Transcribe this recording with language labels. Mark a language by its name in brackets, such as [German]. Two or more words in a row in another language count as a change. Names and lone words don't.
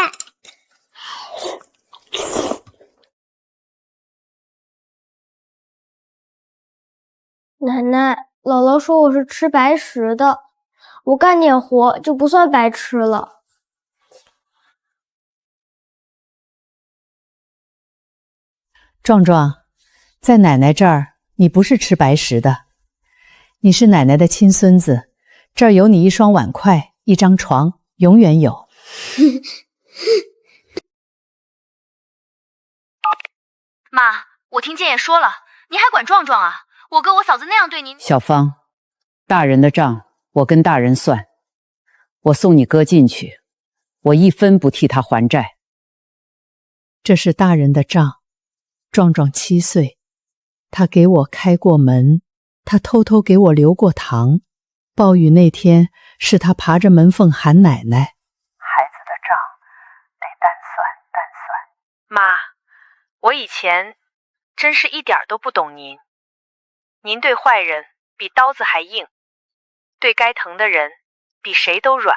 [Chinese] 奶奶，姥姥說我是吃白食的，我幹點活就不算白吃了。壯壯，在奶奶這兒，你不是吃白食的，你是奶奶的親孫子，這兒有你一雙碗筷，一張床，永遠有。媽，我聽建業說了，你還管壯壯啊？我哥我嫂子那樣對你。小芳，大人的賬我跟大人算，我送你哥進去，我1分不替他還債。這是大人的賬，壯壯7歲，他給我開過門，他偷偷給我留過糖，暴雨那天是他爬着門縫喊奶奶。孩子的賬得單算單算。媽，我以前真是一點都不懂您。您對壞人比刀子還硬，對該疼的人比誰都軟。